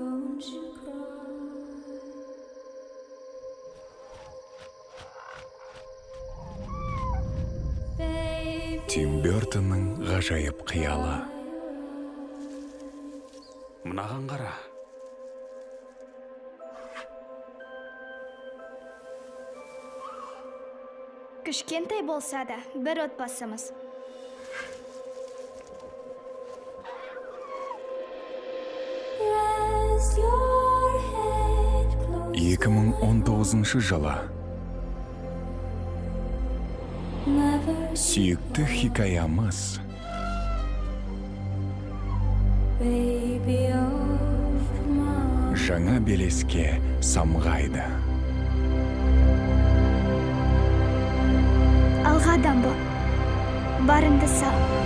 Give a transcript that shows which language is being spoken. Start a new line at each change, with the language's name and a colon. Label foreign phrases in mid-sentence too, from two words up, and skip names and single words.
Kazakh: Тим Бёртонның ғажайып қиялы. Мынаған қара. Кішкентай болса да, бір отбасымыз.
English: Rest your head close.
Kazakh: 2019 жылы
English: Never
Kazakh: сүйікті хикаямыз
English: baby of mine.
Kazakh: жаңа белеске самғайды. Алға Дамбо, барыңды сал.